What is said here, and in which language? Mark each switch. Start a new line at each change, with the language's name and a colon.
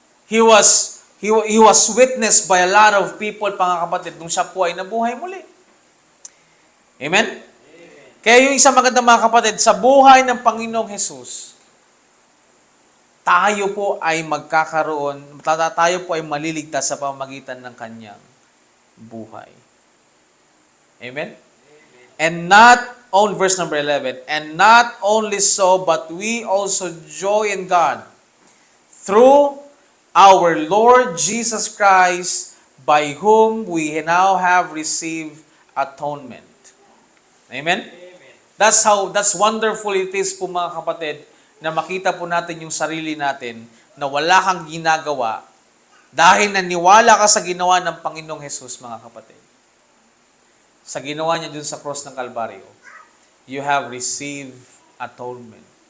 English: He was witnessed by a lot of people, mga kapatid,
Filipino: nung siya po ay nabuhay muli. Amen? Kaya yung isang maganda mga kapatid, sa buhay ng Panginoong Jesus, tayo po ay magkakaroon, tayo po ay maliligtas sa pamamagitan ng kanyang buhay. Amen?
English: And not on verse number 11, and not only so, but we also joy in God through our Lord Jesus Christ, by whom we now have received atonement. Amen? That's wonderful it is
Filipino: po mga kapatid, na makita po natin yung sarili natin na wala kang ginagawa dahil naniwala ka sa ginawa ng Panginoong Jesus, mga kapatid. Sa ginawa niya dun sa cross ng Kalbaryo,
English: you have received atonement.